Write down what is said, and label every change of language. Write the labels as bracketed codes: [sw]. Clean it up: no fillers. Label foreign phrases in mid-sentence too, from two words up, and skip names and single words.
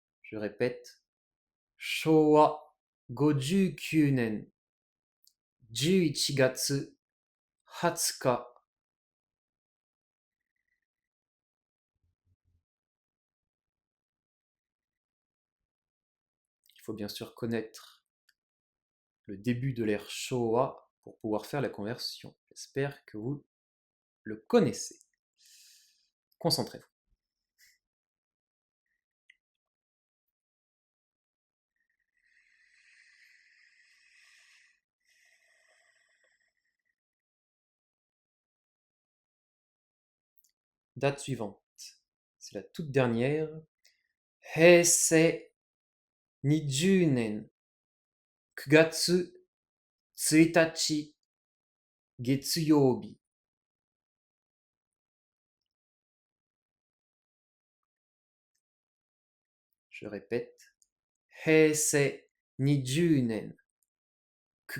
[fr] Je répète, [ja] Showa 59年11月20 日。 [fr] Il faut bien sûr connaître le début de l'ère Showa pour pouvoir faire la conversion. J'espère que vous le connaissez. Concentrez-vous. Date suivante. C'est la toute dernière. [ja] Heisei 20 年9月1 日月曜日。Je [fr] répète, [ja] 平成20年9